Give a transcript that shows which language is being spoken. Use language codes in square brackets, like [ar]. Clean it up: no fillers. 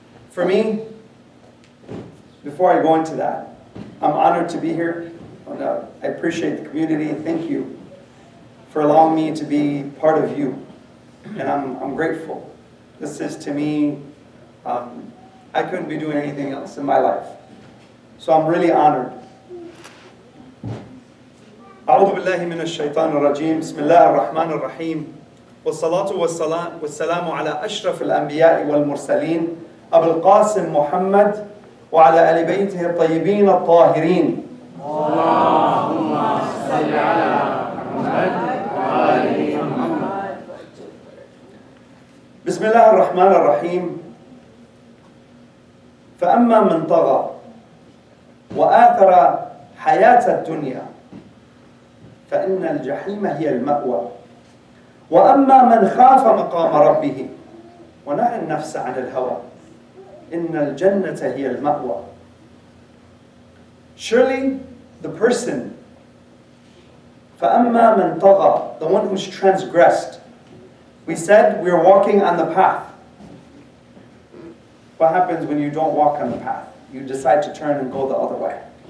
[en] For me, before I go into that, I'm honored to be here. I appreciate the community. Thank you for allowing me to be part of you. And I'm grateful. This is, to me, I couldn't be doing anything else in my life. So I'm really honored. [ar] أعوذ بالله من الشيطان الرجيم بسم الله الرحمن الرحيم والصلاة والسلام على أشرف الأنبياء والمرسلين أبي القاسم محمد وعلى آل بيته الطيبين الطاهرين اللهم صل على محمد وآل محمد. بسم الله الرحمن الرحيم. فأما من طغى وآثر حياة الدنيا فإن الجحيم هي المأوى وأما من خاف مقام ربه ونهى النفس عن الهوى إن الجنة هي المأوى. [en] Surely the person, [ar] فأما من طغى, [en] the one who's transgressed. We said we're walking on the path. What happens when you don't walk on the path? You decide to turn and go the other way.